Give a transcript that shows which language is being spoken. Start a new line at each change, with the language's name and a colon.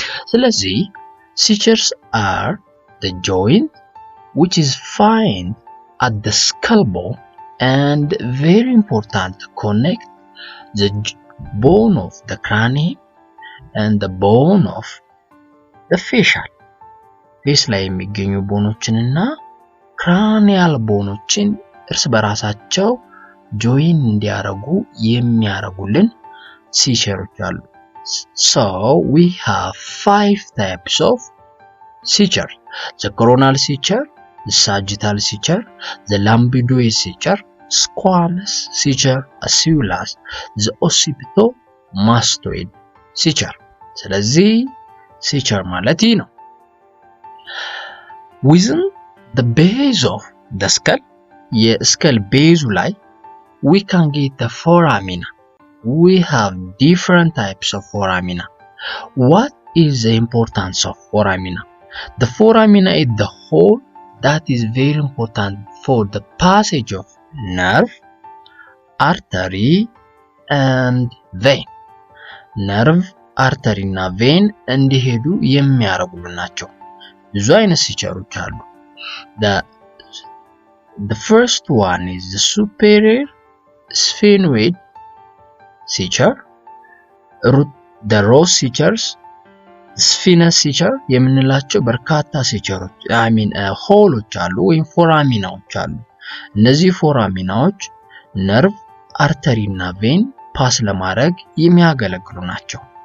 Amharic: ስለዚህ
English: sutures are the joint which is found at the skull bone and very important to connect the bone of the cranium and the bone of the facial.
Amharic: face ላይ የሚገኙ ቦኖችንና cranial ቦኖችን እርስ በራሳቸው join እንዲያረጉ የሚያረጉልን sutures አሉ.
English: So we have 5 types of sutures: the coronal suture, the sagittal suture, the lambdoid suture, squamous suture, as well as the occipito-mastoid suture.
Amharic: ስለዚህ suture ማለት ነው.
English: Within the base of the skull,
Amharic: የስከል ቤዙ ላይ
English: we can get the foramina. We have different types of foramina. What is the importance of foramina? The foramina is the hole that is very important for the passage of nerve, artery and vein.
Amharic: nerve, artery እና vein እንዲሄዱ የሚያረጉሉ ናቸው. ብዙ አይነት sutureዎች አሉ.
English: The first one is the superior sphenoid suture, the rose sutures, sphinx suture
Amharic: የምንላቸው በርካታ sutureዎች ሆሎች አሉ ወይም ፎራሚናዎች አሉ። እነዚህ ፎራሚናዎች ነርቭ፣ አርተሪ እና ቬን ፓስ ለማድረግ የሚያገለግሉ ናቸው.